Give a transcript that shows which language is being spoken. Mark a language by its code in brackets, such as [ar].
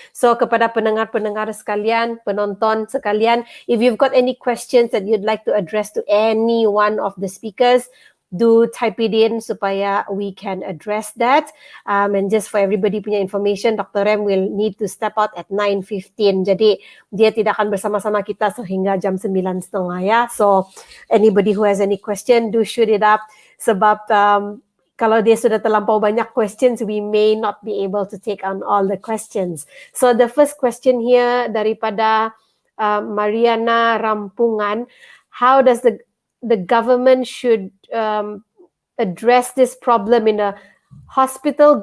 [en] So [ms] kepada pendengar-pendengar sekalian, penonton sekalian, [en] if you've got any questions that you'd like to address to any one of the speakers, do type it in [ms] supaya [en] we can address that. And just for everybody [ms] punya [en] information, Dr. Rem will need to step out at 9:15. [ms] Jadi dia tidak akan bersama-sama kita sehingga jam 9:30 ya. [en] So anybody who has any question, do shoot it up. [ms] Sebab kalau dia sudah terlampau banyak [en] questions, we may not be able to take on all the questions. So the first question here [ms] daripada [en] Mariana Rampungan, how does the government should address this problem in a hospital?